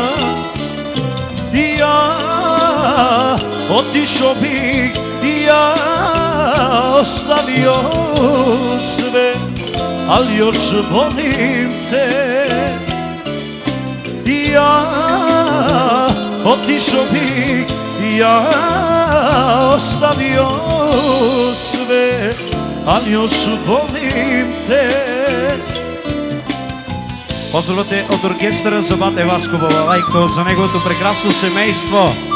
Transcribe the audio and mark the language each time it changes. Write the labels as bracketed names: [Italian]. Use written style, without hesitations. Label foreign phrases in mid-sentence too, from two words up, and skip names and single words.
[Serbian] Ja otišao bih, ja ostavio sve, ali još volim te. Ja otišao bih, ja ostavio sve, ali još volim te. [Bulgarian] Поздравете от оркестъра за Бате Васко Балалайко, за неговото прекрасно семейство.